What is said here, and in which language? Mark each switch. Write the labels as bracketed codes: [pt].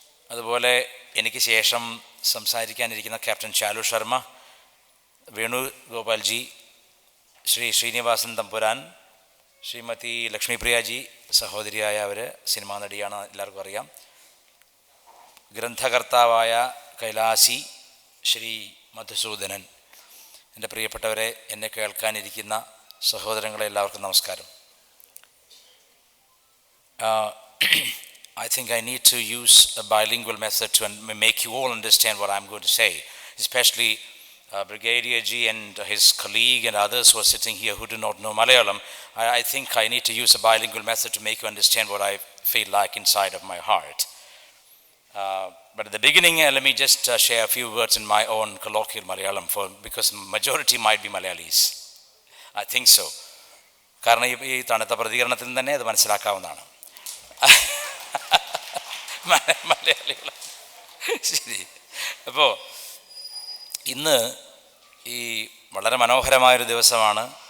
[ml] അതുപോലെ എനിക്ക് ശേഷം സംസാരിക്കാനിരിക്കുന്ന ക്യാപ്റ്റൻ ശാലു ശർമ്മ, വേണുഗോപാൽ ജി, ശ്രീ ശ്രീനിവാസൻ തമ്പുരാൻ, ശ്രീമതി ലക്ഷ്മിപ്രിയാജി, സഹോദരിയായ അവർ സിനിമാ നടിയാണ്, എല്ലാവർക്കും അറിയാം. ഗ്രന്ഥകർത്താവായ കൈലാസി ശ്രീ മധുസൂദനൻ, എൻ്റെ പ്രിയപ്പെട്ടവരെ, എന്നെ കേൾക്കാനിരിക്കുന്ന സഹോദരങ്ങളെ എല്ലാവർക്കും നമസ്കാരം. [en] I think I need to use a bilingual method to make you all understand what I'm going to say, especially Brigadier G and his colleague and others who are sitting here who do not know Malayalam. I think I need to use a bilingual method to make you understand what I feel like inside of my heart. But at the beginning, let me just share a few words in my own colloquial Malayalam, because majority might be Malayalis. I think so. [ml] കാരണം ഈ തണുത്ത പ്രതികരണത്തിൽ തന്നെ അത് മനസ്സിലാക്കാവുന്നതാണ്. മലയാളികൾ ശരി. അപ്പോൾ ഇന്ന് ഈ വളരെ മനോഹരമായൊരു ദിവസമാണ്.